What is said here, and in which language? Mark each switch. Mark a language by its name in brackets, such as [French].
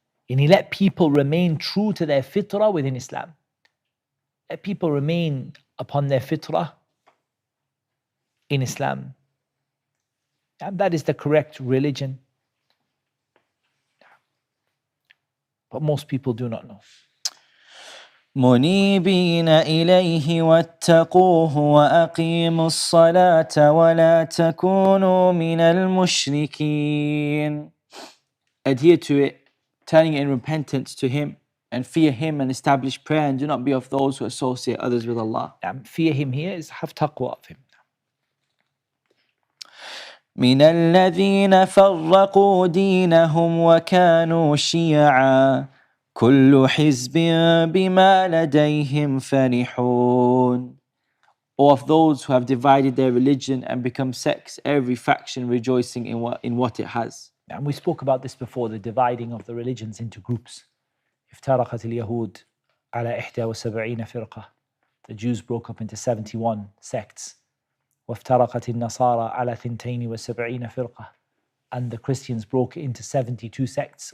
[English] And He let people remain true to their fitrah within Islam. Let people remain upon their fitrah in Islam. And that is the correct religion. But most people do not know. [Arabic] منيبين إليه واتقوه وأقيموا الصلاة ولا تكونوا من المشركين. [English] Adhere to it, turning in repentance to Him, and fear Him and establish prayer, and do not be of those who associate others with Allah. Fear Him here is have taqwa of Him. [Arabic] من الذين فرقوا دينهم وكانوا شيعا كل حزب بما لديهم فرحون. [English] Or of those who have divided their religion and become sects, every faction rejoicing in what it has. And we spoke about this before, the dividing of the religions into groups. [Arabic] افترقت اليهود على 71 فرقة. [English] The Jews broke up into 71 sects. [Arabic] وافترقت النصارى على 72 فرقة. [English] And the Christians broke into 72 sects.